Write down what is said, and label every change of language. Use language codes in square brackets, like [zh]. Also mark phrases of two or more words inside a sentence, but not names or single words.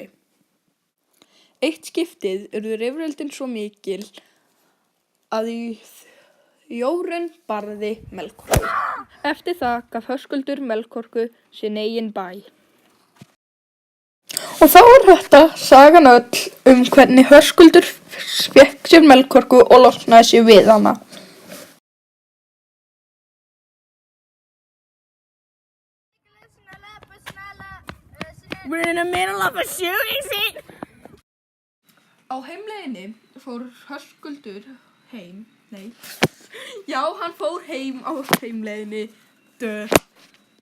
[is] Eitt skiptið urðu rifrildin svo mikil að Jórunn barði Melkorku. Eftir það gaf Höskuldur Melkorku sinn eigin bæ. Og þá er þetta sagan öll hvernig Höskuldur fékk sér Melkorku og losnaði sig við hana. [en] We're in the middle of a shooting scene. [is] Á heimleiðinni fór Höskuldur heim. Já, hann fór heim á heimleiðinni.